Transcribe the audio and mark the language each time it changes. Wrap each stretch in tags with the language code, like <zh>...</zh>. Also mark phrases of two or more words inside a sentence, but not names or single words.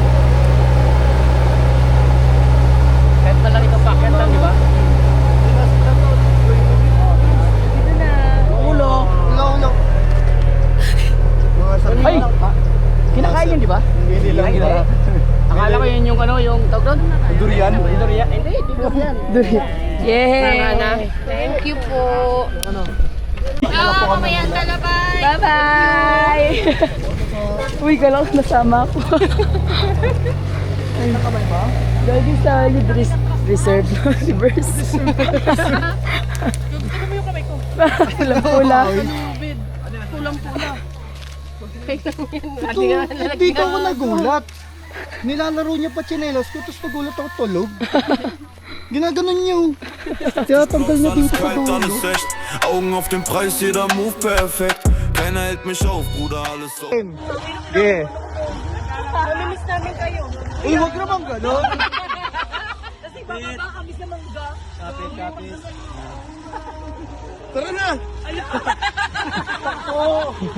<tl>Kahit na lang itong packet lang, di ba? Ulo. Ulo. Mga sabi. Ay! Kinakain yun, di ba? Hindi lang Hindi. yun. Akala ko yun yung ano, yung tawag doon? Durian. Durian. Hindi, durian. Yay!</tl> <en>Thank you</en> <tl>po. Mamaya na bye. Bye-bye! Uy, kala ko nasama ako. Nakamay ba? Gagi sa reserve. Reverse. Pula-pula. Pulang-pula. Hindi ka ako nagulat. Nilalaro niya pa tsinelas ko, tapos nagulat ako tulog. Ginaganon niyo. Kaya tanggal niya dito sa Alles dulo.</tl> <de>echt, Augen auf den Preis, jeder Move perfekt. Keiner hält mich auf, Bruder, alles so.</de> <tl>Yeah. Namimiss namin kayo. Uy, huwag naman gano'n. Kasi bababa kami sa mangga. Tara na!</tl>